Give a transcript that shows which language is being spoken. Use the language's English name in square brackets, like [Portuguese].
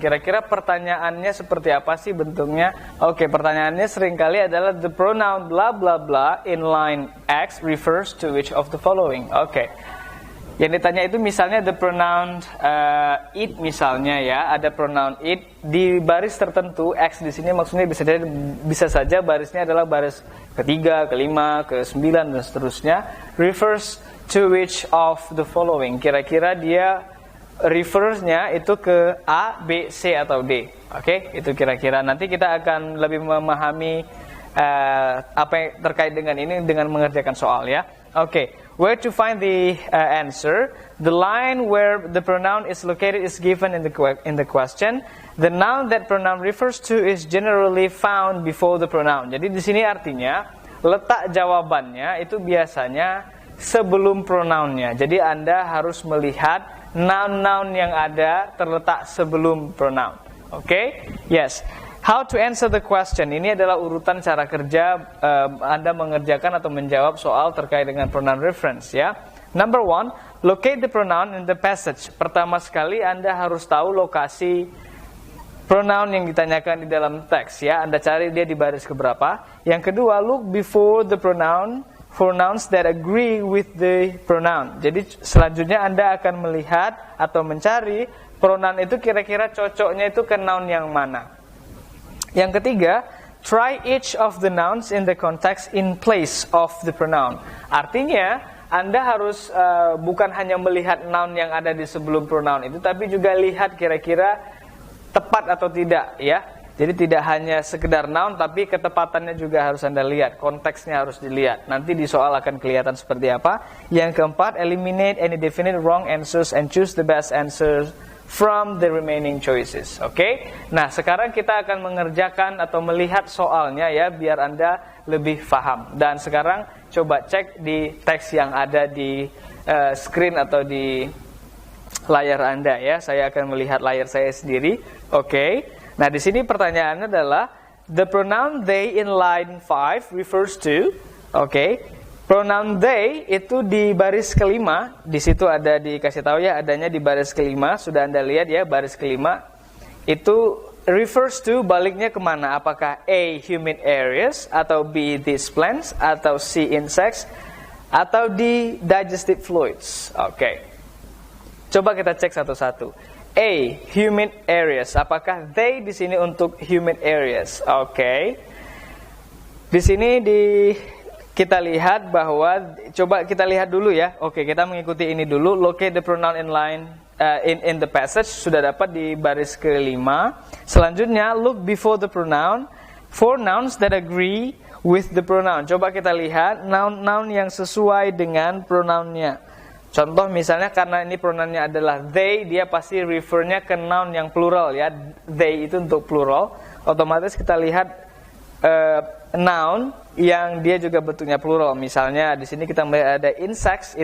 [Indonesian] Kira-kira pertanyaannya seperti apa sih bentuknya? Oke, pertanyaannya seringkali adalah [English] the pronoun blah blah blah in line X refers to which of the following. Oke. [Indonesian] Yang ditanya itu misalnya [English] the pronoun it [Indonesian] misalnya ya, ada pronoun it di baris tertentu, X di sini maksudnya bisa saja barisnya adalah baris ketiga, kelima, ke-9 dan seterusnya. [English] Refers to which of the following? [Indonesian] Kira-kira dia refersnya itu ke A, B, C atau D. Oke, itu kira-kira. Nanti kita akan lebih memahami apa yang terkait dengan ini dengan mengerjakan soal ya. [English] Oke, where to find the answer? The line where the pronoun is located is given in the question. The noun that pronoun refers to is generally found before the pronoun. [Indonesian] Jadi di sini artinya letak jawabannya itu biasanya sebelum pronounnya. Jadi Anda harus melihat noun-noun yang ada terletak sebelum pronoun. Oke? Yes. [English] How to answer the question. [Indonesian] Ini adalah urutan cara kerja Anda mengerjakan atau menjawab soal terkait dengan pronoun reference ya. [English] Number 1, locate the pronoun in the passage. [Indonesian] Pertama sekali Anda harus tahu lokasi pronoun yang ditanyakan di dalam teks ya. Anda cari dia di baris keberapa. Yang kedua, [English] look before the pronoun for nouns that agree with the pronoun. [Indonesian] Jadi selanjutnya Anda akan melihat atau mencari pronoun itu kira-kira cocoknya itu ke noun yang mana. Yang ketiga, [English] try each of the nouns in the context in place of the pronoun. [Indonesian] Artinya, Anda harus bukan hanya melihat noun yang ada di sebelum pronoun itu, tapi juga lihat kira-kira tepat atau tidak, ya. Jadi tidak hanya sekedar noun, tapi ketepatannya juga harus Anda lihat, konteksnya harus dilihat. Nanti di soal akan kelihatan seperti apa. Yang keempat, [English] eliminate any definite wrong answers and choose the best answers from the remaining choices. [Indonesian] Oke? Nah, sekarang kita akan mengerjakan atau melihat soalnya ya, biar Anda lebih paham. Dan sekarang coba cek di teks yang ada di screen atau di layar Anda ya. Saya akan melihat layar saya sendiri. [English] Oke. [Indonesian] Nah, di sini pertanyaannya adalah [English] the pronoun they in line 5 refers to. Oke. [Indonesian] Pronoun they itu di baris kelima, di situ ada dikasih tahu ya, adanya di baris kelima, sudah Anda lihat ya, baris kelima itu refers to baliknya kemana? Apakah A, humid areas, atau B, these plants, atau C, insects, atau D, digestive fluids? Oke. Coba kita cek satu-satu. A, humid areas, apakah they di sini untuk humid areas? Oke. Di sini kita lihat bahwa, coba kita lihat dulu ya. Oke, kita mengikuti ini dulu. [English] Locate the pronoun in line in the passage, [Indonesian] sudah dapat di baris kelima. Selanjutnya, [English] look before the pronoun for nouns that agree with the pronoun. [Indonesian] Coba kita lihat noun-noun yang sesuai dengan pronounnya. Contoh misalnya karena ini pronounnya adalah they, dia pasti refernya ke noun yang plural ya. They itu untuk plural. Otomatis kita lihat noun yang dia juga bentuknya plural. Misalnya di sini kita melihat ada insects.